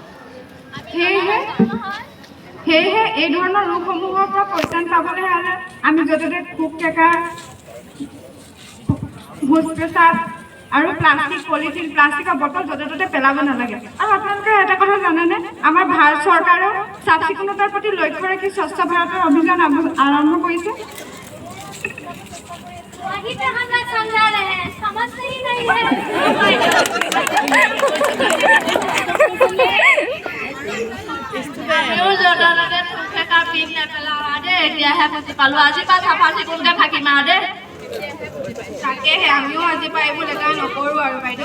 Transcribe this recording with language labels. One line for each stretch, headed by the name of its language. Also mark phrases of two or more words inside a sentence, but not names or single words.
Assamese: সেয়েহে এই ধৰণৰ ৰোগসমূহৰ পৰা পৰিত্ৰাণ পাবলৈ হ'লে আমি য'তে ত'তে থুক টেকা, ভোজ পেচাব আৰু প্লাষ্টিকৰ বটল য'তে ত'তে পেলাব নালাগে। আৰু আপোনালোকে এটা কথা জানেনে, আমাৰ ভাৰত চৰকাৰেও চাফ চিকুণতাৰ প্ৰতি লক্ষ্য ৰাখি স্বচ্ছ ভাৰতৰ অভিযান আৰম্ভ কৰিছে।
Hindi: वही पे हम लोग समझा रहे हैं, समझते ही नहीं है।
Assamese: আমিও য'তে ত'তে থুক ঠেকা পিক নেপেলাওঁ দেই, এতিয়াহে বুজি পালোঁ। আজিৰ পৰা চাফা চিকুণকৈ থাকিম আৰু দেই। তাকেহে আমিও আজিৰ পৰা এইবোৰ লেতেৰা নকৰোঁ আৰু বাইদেউ।